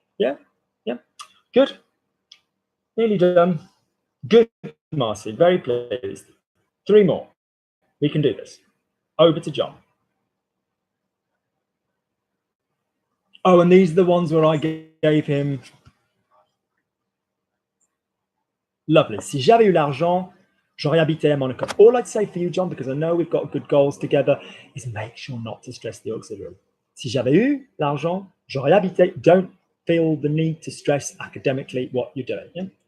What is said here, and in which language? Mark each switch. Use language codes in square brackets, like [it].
[en] Yeah. Good. Nearly done. Good, Marcy. Very pleased. 3 more. We can do this. Over to John. Oh, and these are the ones where I gave him. Lovely. [fr] Si j'avais eu l'argent, j'aurais habité à Monaco. [en] All I'd say for you, John, because I know we've got good goals together, is make sure not to stress the auxiliary. [fr] Si j'avais eu l'argent, j'aurais habité. [en] Don't feel the need to stress academically what you're doing. Yeah?